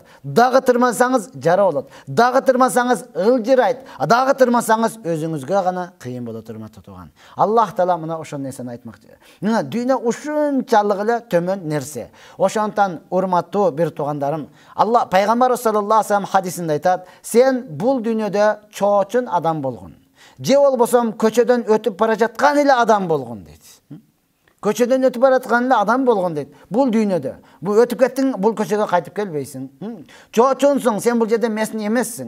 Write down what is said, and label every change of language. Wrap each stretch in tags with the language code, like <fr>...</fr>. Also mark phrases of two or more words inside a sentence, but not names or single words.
<ky>Дагы тырмасаңыз жара болот. Дагы тырмасаңыз ылжырайт. Дагы тырмасаңыз өзүңүзгө гана кыйын болот турматтуу тууган. Аллах Таала мына ошол нерсени айтмакчы. Мына дүйнө ушунчалык эле төмөн нерсе. Ошондон урматтуу бир туугандарым, Алла пайгамбар</ky> <ar>صلى الله عليه وسلم</ar> <ky>хадисинде айтат: "Сен бул дүйнөдө чоочун адам болгон. Же болбосом көчөдөн өтүп бара жаткан эле адам болгон" дейт. Көчөдөн өтүп бара жаткан эле адам болгон дейт. Бул дүйнөдө. Бул өтүп кеттиң, бул көчөгө кайтып келбейсиң. Чоочунсуң, сен бул жерде местный эмессиң.</ky>